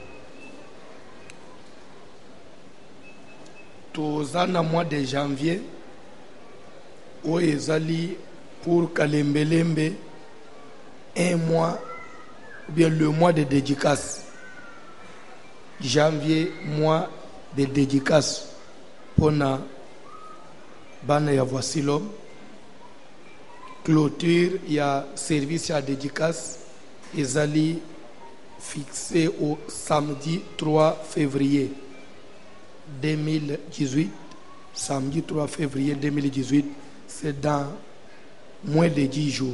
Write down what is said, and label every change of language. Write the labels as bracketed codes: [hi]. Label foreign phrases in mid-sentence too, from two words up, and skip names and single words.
[ln] Toza na [fr] mois de janvier [ln] o ezali [fr] pour Kalembelembe 1 mois ou bien le mois de dédicace. Janvier, mois de dédicace pour [ln] na bana ya [fr] voici l'homme. Clôture, il y a service à dédicace. Ezali fixé au samedi 3 février 2018. Samedi 3 février 2018, c'est dans moins de 10 jours.